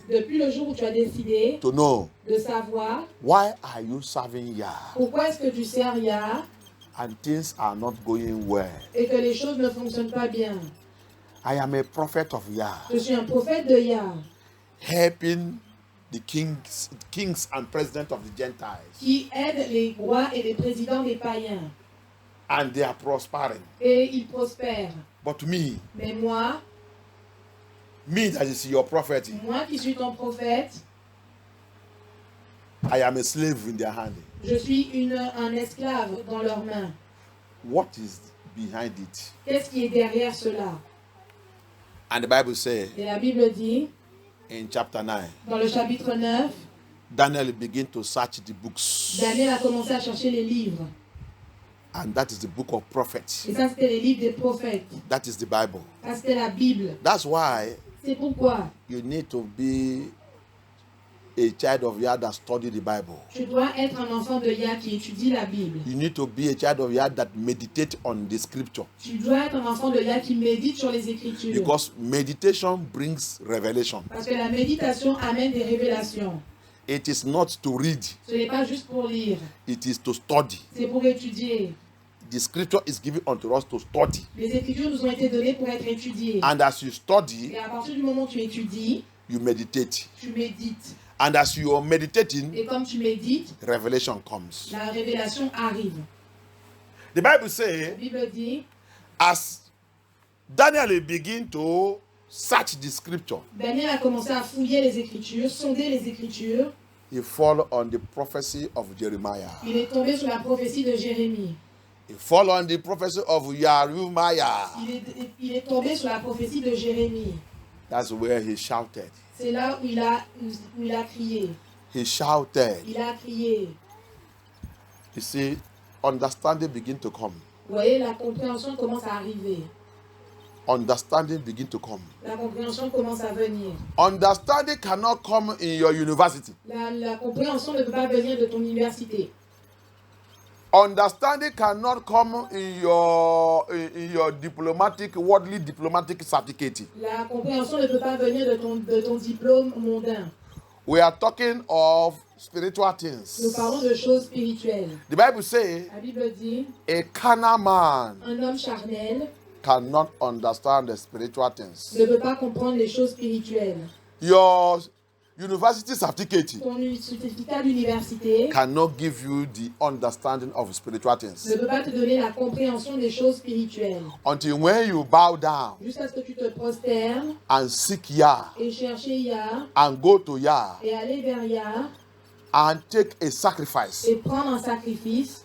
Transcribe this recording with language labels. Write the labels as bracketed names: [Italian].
[French] depuis le jour où tu as décidé [English] to know [French] de savoir [English] why are you serving Yah [French] pourquoi est-ce que tu sers Yah [English] and things are not going well. [French] et que les choses ne fonctionnent pas bien. [English] I am a prophet of Yah, [French] Je suis un prophète de Yah [English] helping the kings and presidents of the Gentiles, [French] qui aide les rois et les présidents des païens [English] and they are prospering. [French] et ils prospèrent. [English] But me [French] Mais moi [English] that is your prophet, [French] qui suis ton prophète, [English] I am a slave in their hand. [French] je suis un esclave dans leurs mains. [English] What is behind it? [French] Qu'est-ce qui est derrière cela? [English] And the Bible says [French] Et la Bible dit, [English] in chapter 9, [French] dans le chapitre 9, [English] Daniel began to search the books. [French] Daniel a commencé à chercher les livres. [English] And that is the book of prophets. [French] Et ça, c'était les livres des prophètes. [English] That is the Bible. [French] Ça, c'était la Bible. [English] That's why [French] C'est pourquoi [English] you need to be a child of Yah that study the Bible. [French] Tu dois être un enfant de Yah qui étudie la Bible. [English] You need to be a child of Yah that meditate on the scripture. [French] Tu dois être un enfant de Yah qui médite sur les Écritures. [English] Because meditation brings revelation. [French] Parce que la méditation amène des révélations. [English] It is not to read, [French] Ce n'est pas juste pour lire, [English] it is to study. [French] c'est pour étudier. [English] The scripture is given unto us to study. [French] Les Écritures nous ont été données pour être étudiées. [English] And as you study, [French] Et à partir du moment où tu étudies, [English] you meditate. [French] tu médites. [English] And as you are meditating, [French] Et comme tu médites, [English] revelation comes. [French] la révélation arrive. [English] The Bible [French] La [English] says, [French] Bible dit, [English] as Daniel began to search the scripture, [French] Daniel a commencé à fouiller les Écritures, sonder les Écritures. [English] he fell on the prophecy of Jeremiah. [French] Il est tombé sur la prophétie de Jérémie. [English] He fell on the prophecy of Jeremiah. [French] Il est tombé sur la prophétie de Jérémie. [English] That's where he shouted. [French] C'est là où il a crié. [English] He shouted. [French] Il a crié. [English] You see, understanding begin to come. [French] Vous voyez, la compréhension commence à arriver. [English] Understanding begin to come. [French] La compréhension commence à venir. [English] Understanding cannot come in your university. [French] La compréhension ne peut pas venir de ton université. [English] Understanding cannot come in your diplomatic, worldly diplomatic certificate. [French] La compréhension ne peut pas venir de ton diplôme mondain. [English] We are talking of spiritual [French] Nous [English] things. [French] parlons de choses spirituelles. [English] The Bible says [French] La Bible dit, [English] a carnal man [French] un homme charnel [English] cannot understand the spiritual things. [French] ne peut pas comprendre les choses spirituelles. [English] Your university certificate [French] Ton certificat d'université [English] cannot give you the understanding of spiritual [French] ne [English] things. [French] peut pas te donner la compréhension des choses spirituelles. [English] Until when you bow down [French] Jusqu'à ce que tu te prosternes [English] and seek Yah [French] et chercher Yah [English] and go to Yah [French] et aller vers Yah [English] and take a sacrifice. [French] et prendre un sacrifice.